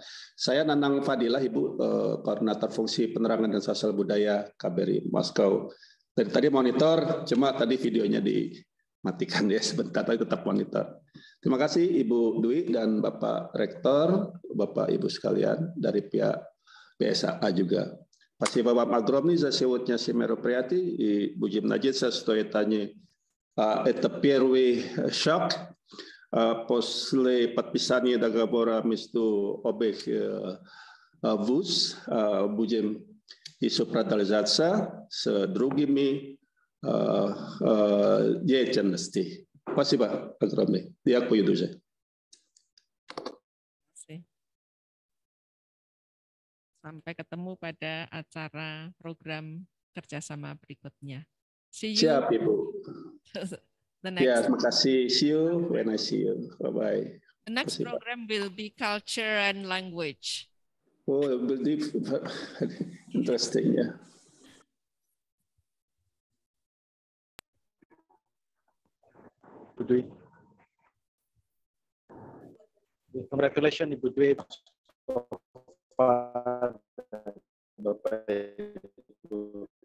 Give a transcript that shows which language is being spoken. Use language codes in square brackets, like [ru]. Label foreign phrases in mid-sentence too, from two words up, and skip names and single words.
[id] Saya Nanang Fadilah, Ibu, Koordinator Fungsi Penerangan dan Sosial Budaya KBRI Moskow. Dari tadi monitor, cuma tadi videonya dimatikan ya sebentar, tapi tetap monitor. Terima kasih Ibu Dwi dan Bapak Rektor, Bapak Ibu sekalian dari pihak BSAA juga. [ru] Спасибо вам огромное за сегодняшнее мероприятие. И будем надеяться, что это первый шаг после подписания договора между обеих вуз. Будем еще продолжаться с другими деятельностями. Спасибо огромное. [uk] Дякую дуже. [id] Sampai ketemu pada acara program kerjasama berikutnya. [en] See you. [id] Siap, Ibu. [en] The [id] Ya, [en] next. [id] terima kasih. [en] See you when I see you. Bye-bye. The next program will be culture and language. Oh, it will be interesting, [id] ya. Ibu Dwi. [en] Congratulations Ibu Dwi. [id] Bapak Ibu.